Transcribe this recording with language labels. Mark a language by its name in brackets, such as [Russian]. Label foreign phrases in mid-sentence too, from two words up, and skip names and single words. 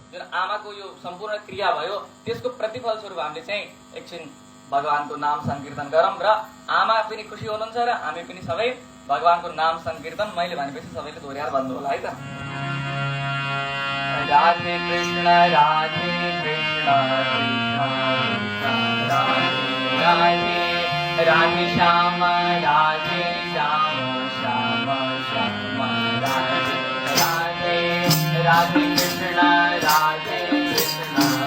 [Nepali] आमाको यो सम्पूर्ण क्रिया भयो त्यसको प्रतिफल स्वरूप हामीले चाहिँ एकछिन भगवानको नाम संकीर्तन गरौँ र आमा पनि खुसी हुनुहुन्छ र हामी पनि सबै भगवानको नाम संकीर्तन मैले भनेपछि सबैले दोहोऱ्याएर भन्नु होला है त। राधे कृष्ण राधे कृष्ण राधे राधे राधे श्याम राधे श्याम श्याम श्याम राधे राधे राधे कृष्ण राधे कृष्ण